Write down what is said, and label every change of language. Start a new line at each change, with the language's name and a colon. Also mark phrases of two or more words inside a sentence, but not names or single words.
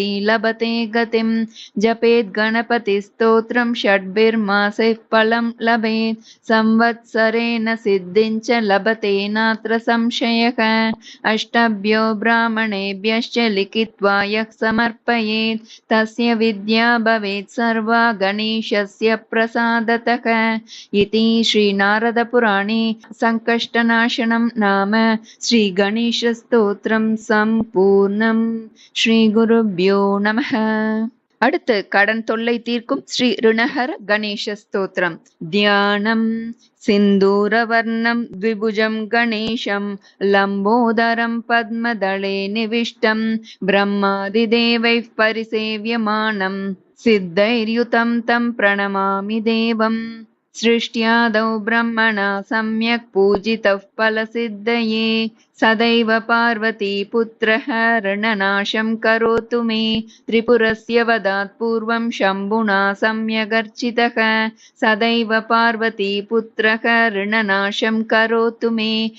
Sanskrit: लभते गतिं जपेत् गणपतिस्तोत्रं षड्भिर्मासैः फलं लभेत् संवत्सरेण सिद्धिं च लभते नात्र संशयः अष्टभ्यो ब्राह्मणेभ्यश्च लिखित्वा यः समर्पयेत् तस्य विद्या भवेत् सर्वा गणेशस्य प्रसादतः इति श्री नारद पुराणे संकष्टनाशनं नाम श्री गणेश स्तोत्रम संपूर्णம். श्री गुरुभ्यो नमः.
Tamil: அடுத்து கடன் தொல்லை தீர்க்கும் ஸ்ரீ ரிணஹர கணேச ஸ்தோத்திரம். தியானம்.
Sanskrit: सिन्दूरवर्णं द्विभुजं गणेशं लम्बोदरं पद्मदले निविष्टं ब्रह्मादिदेवैः परिसेव्यमानं सिद्धैर्युतं तं प्रणमामि देवम्. सृष्ट्यादौ ब्रह्मणा सम्यक् पूजितः फलसिद्धये सदैव पार्वती पुत्रः ऋणनाशं करोतु मे त्रिपुरस्य वदात् पूर्वं शम्भुना सम्यगर्चितः सदैव पार्वती पुत्रः ऋणनाशं करोतु मे